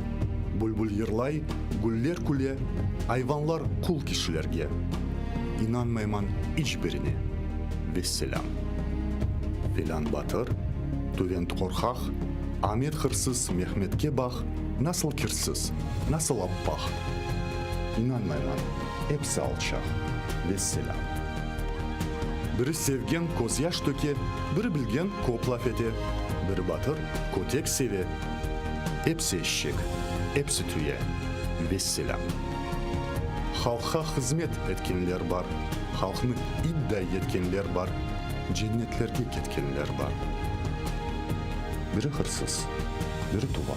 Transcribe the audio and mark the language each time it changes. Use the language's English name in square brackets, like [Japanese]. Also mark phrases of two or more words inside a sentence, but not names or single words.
[Crimean Tatar] Bulbul yırlay, güller küle. Hayvanlar kul kişilerge. İnanmayman hiçbirine. Vesselam. Filan batır, tüvent korkak. Ahmet hırsız, Mehmet'ke bak. Nasıl kirsіз, nasıl abbaq. İnanmayman, hepsi alçaq. Vesselam. Biri sevgen koz yaş töke, biri bilgen kop laf ete. Biri batır, kotek seve. Hepsi eşek, hepsi tüye. Vesselam. Halka hizmet etkenler var. Halkını iddia etkenler var. Cennetlerge ketkenler var. Biri hırsız, biri duvar.